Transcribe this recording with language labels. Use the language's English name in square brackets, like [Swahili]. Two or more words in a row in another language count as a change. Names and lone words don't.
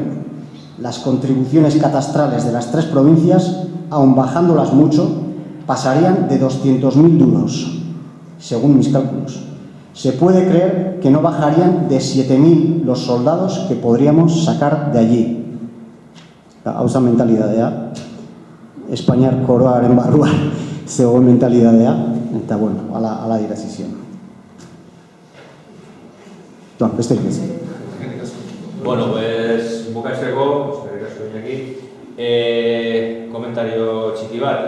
[Spanish] Las contribuciones catastrales de las 3 provincias, aun bajándolas mucho, pasarían de 200.000 duros, según mis cálculos. Se puede creer que no bajarían de 7.000 los soldados que podríamos sacar de allí. [Basque] Hauza mentalidadea, Espainiar koroaren barruan zegoen mentalidadea, eta bueno, ala dirazizien. Besterik ez. [Spanish] Bueno, pues, [Basque] bukatzeko, eskerrik asko Iñaki, komentario txiki bat.